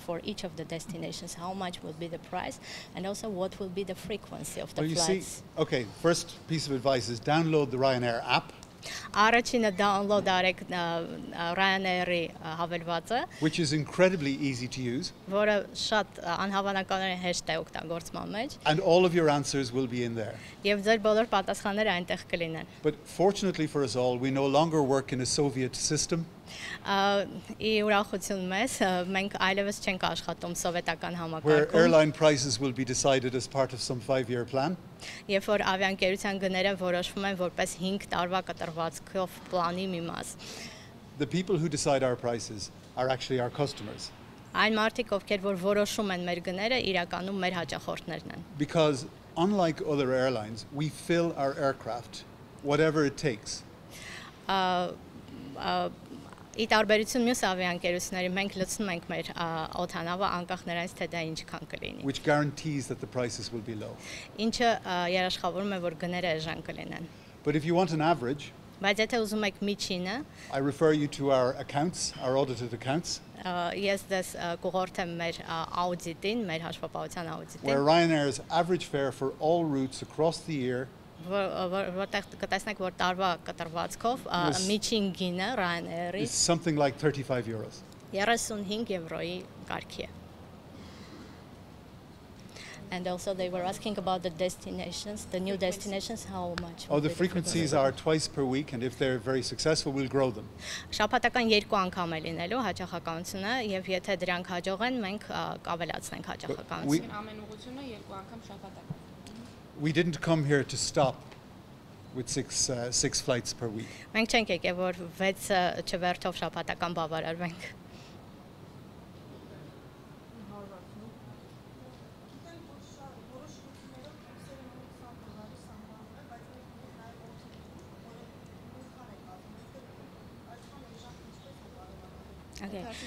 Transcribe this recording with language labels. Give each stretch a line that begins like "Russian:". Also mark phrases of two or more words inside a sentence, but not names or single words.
English: For each of the destinations, how much will be the price, and also what will be the frequency of the Well, you see, flights? okay, first piece of advice is download the Ryanair app,
Armenian: Առաջինը download արեք Ryanair-ի հավելվածը,
English: which is incredibly easy to use,
Armenian: որը շատ անհավանականորեն հեշտ է օգտագործման մեջ,
English: and all of your answers will be in there.
Armenian: եւ ձեր բոլոր պատասխանները այնտեղ կլինեն։
English: But fortunately for us all, we no longer work in a Soviet system.
Armenian: Ի ուրախություն մեզ, մենք այլևս չենք աշխատում սովետական
English: Where
Armenian: համակարգում,
English: airline prices will be decided as part of some 5-year plan.
Armenian: երբ որ ավիաընկերության գները որոշվում են որպես 5 տարվա կտրվածքով պլանի մի մաս։
English: The people who decide our prices are actually our customers.
Armenian: Այն մարդիկ, ովքեր որ որոշում են մեր գները, իրականում մեր հաճախորդներն են։
English: Because unlike other airlines, we fill our aircraft, whatever it takes.
Armenian: Ի տարբերություն մյուս ավիաընկերությունների, մենք լցնում ենք մեր օդանավը անկախ նրանից, թե դա ինչքան կլինի։
English: Which guarantees that the prices will be low.
Armenian: Ինչը երաշխավորում է, որ գները էժան կլինեն։
English: But if you want an average,
Armenian: Բայց եթե ուզում եք միջինը,
English: I refer you to our accounts, our audited accounts,
Armenian: ես դες կուղորթեմ մեր աուդիտին, մեր հաշվապահության
English: where
Armenian: աուդիտին,
English: Ryanair's average fare for all routes across the year
Armenian: որտեղ կտեսնեք, որ տարվա կտրվածքով միջին գինը Ryanair-ի
English: is something like €35.
Armenian: 35 եվրոյի կարգի է։
English: And also they were asking about the destinations, the new destinations, how much. Oh, the frequencies are twice per week, and if they're very successful, we'll grow them.
Armenian: Շաբաթական 2 անգամ է լինելու հաճախականությունը, եւ եթե դրանք հաջող են, մենք կավելացնենք հաճախականությունը։ Ամեն ուղղությունը 2 անգամ շաբաթական։
English: We didn't come here to stop with six flights per week.
Armenian: Մենք չենք եկել, որ 6 չվերթով շաբաթական բավարարվենք։ Okay.